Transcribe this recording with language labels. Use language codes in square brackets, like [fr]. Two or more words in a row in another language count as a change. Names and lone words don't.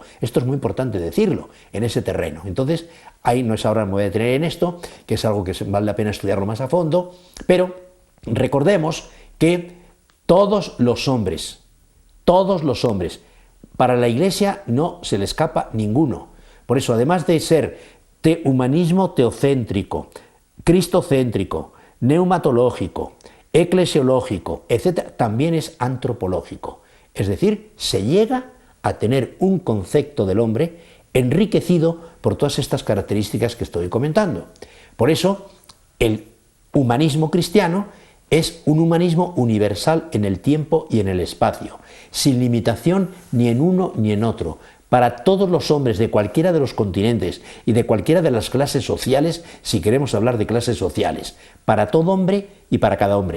[es] Esto es muy importante decirlo en ese terreno. Entonces, ahí no es ahora, me voy a detener en esto, que es algo que vale la pena estudiarlo más a fondo, pero recordemos que todos los hombres, para la Iglesia no se le escapa ninguno. Por eso, además de ser humanismo teocéntrico, cristocéntrico, neumatológico, eclesiológico, etc., también es antropológico. Es decir, se llega a tener un concepto del hombre enriquecido por todas estas características que estoy comentando. Por eso, el humanismo cristiano es un humanismo universal en el tiempo y en el espacio, sin limitación ni en uno ni en otro, para todos los hombres de cualquiera de los continentes y de cualquiera de las clases sociales, si queremos hablar de clases sociales, para todo hombre y para cada hombre.